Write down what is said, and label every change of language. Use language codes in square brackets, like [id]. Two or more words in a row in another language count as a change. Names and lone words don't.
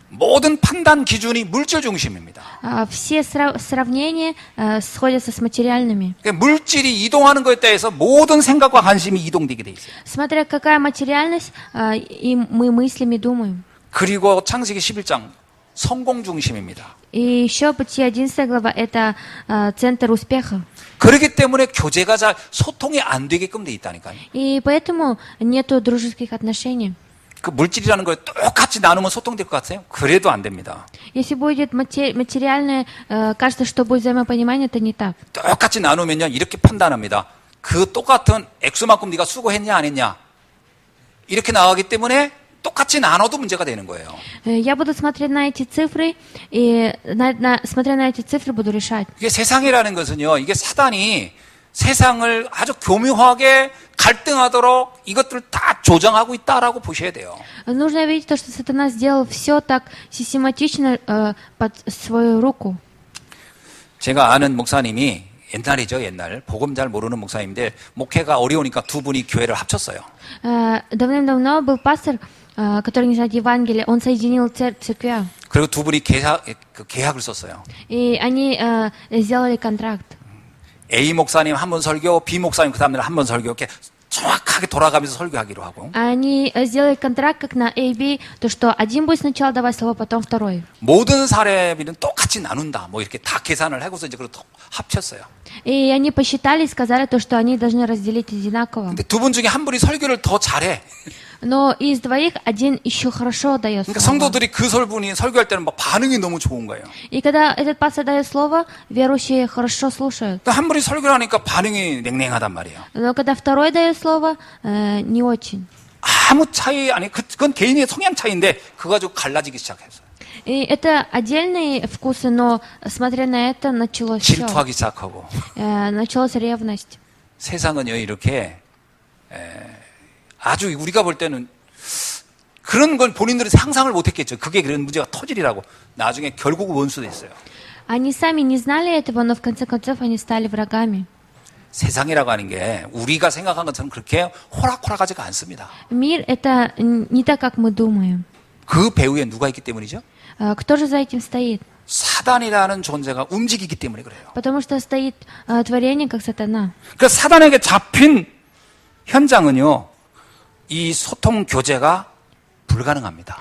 [ko] 모든 판단 기준이 물질 중심입니다. [ru] Все сравнения сходятся с материальными. [ko] 그러니까 물질이 이동하는 것에 대해서 모든 생각과 관심이 이동되게 돼 있어요. [ru] Смотря какая материальность, и мы мыслями думаем. [ko] 그리고 창세기 11장 성공 중심입니다. [ru] И еще Бытие 11 глава, это центр успеха. [ko] 그렇기 때문에 교제가 잘 소통이 안 되게끔 돼 있다니까요. [ru] И поэтому нету дружеских отношений. [ko] 그 물질이라는 걸 똑같이 나누면 소통될 것 같아요? 그래도 안 됩니다. [ru] Если будет материальное, кажется, что будет взаимопонимание, это не так. [ko] 똑같이 나누면요, 이렇게 판단합니다. 그 똑같은 액수만큼 네가 수고했냐 안 했냐 이렇게 나가기 때문에 똑같이 나눠도 문제가 되는 거예요. [ru] Я буду смотреть на эти цифры, и смотря на эти цифры буду решать. [ko] 이게 세상이라는 것은요, 이게 사단이 세상을 아주 교묘하게 갈등하도록 이것들을 다 조정하고 있다라고 보셔야 돼요. [ru] Нужно видеть то, что сатана сделал все так систематично под свою руку. [ko] 제가 아는 목사님이 옛날이죠, 옛날. 복음 잘 모르는 목사님인데 목회가 어려우니까 두 분이 교회를 합쳤어요. [ru] Давным-давно был пастор, который не знает Евангелие, он соединил церкви. [ko] 그리고 두 분이 계약을 썼어요. [ru] И они сделали контракт. [ko] A 목사님 한 번 설교, B 목사님 그 다음날 한 번 설교 이렇게 정확하게 돌아가면서 설교하기로 하고. [ru] Они сделали контракт как на AB, то что один будет сначала давать слово, потом второй. [ko] 모든 사례비는 똑같이 나눈다. 뭐 이렇게 다 계산을 하고서 이제 그걸 합쳤어요. [ru] И они посчитали и сказали то, что они должны разделить одинаково. [ko] 근데 두 분 중에 한 분이 설교를 더 잘해. [ru] Но из двоих один еще хорошо дает [ko] 그러니까 [ru] слово. [ko] 성도들이 그 설분이 설교할 때는 막 반응이 너무 좋은 거예요. [ru] И когда этот пастор дает слово, верующие хорошо слушают. [ko] 또 한 분이 설교를 하니까 반응이 냉랭하단 말이에요. [ru] Но когда второй дает слово, не очень. [ko] 아무 차이 아니 그건 개인의 성향 차이인데 그거 가지고 갈라지기 시작했어요. [ru] И это отдельные вкусы, но смотря на это, началось все. [ko] 질투하기 시작하고. [ru] Началась ревность. [ko] 세상은요 이렇게 아주 우리가 볼 때는 그런 건 본인들은 상상을 못했겠죠. 그게 그런 문제가 터지리라고. 나중에 결국 원수 됐어요. [ru] Они сами не знали этого, но в конце концов они стали врагами. [ko] 세상이라고 하는 게 우리가 생각한 것처럼 그렇게 호락호락하지가 않습니다. [ru] Мир — это не так, как мы думаем. [ko] 그 배후에 누가 있기 때문이죠? [ru] Кто же за этим стоит? [ko] 사단이라는 존재가 움직이기 때문에 그래요. [ru] Потому что стоит творение, как сатана. [ko] 그 사단에게 잡힌 현장은요, 이 소통 교제가 불가능합니다.